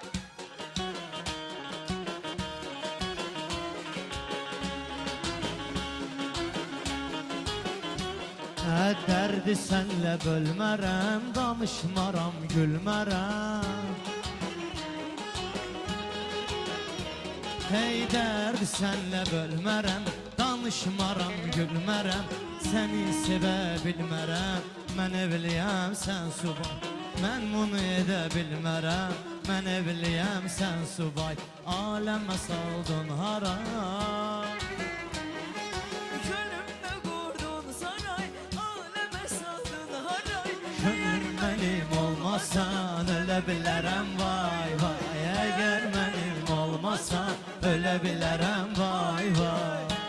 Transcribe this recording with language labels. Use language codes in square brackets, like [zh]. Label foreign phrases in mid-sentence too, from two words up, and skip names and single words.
[az] Derdi senle bölmərəm, danışmaram, gülmərəm. Hey derdi senle bölmərəm, danışmaram, gülmərəm. Səni sevə bilmərəm, mən evliyəm, sən subay. Mən bunu edə bilmərəm, mən evliyəm, sən subay. Aləmə saldın haram. [tr] Gönlüm benim olmasan ölebilirim vay vay. Eğer benim olmasan ölebilirim vay vay.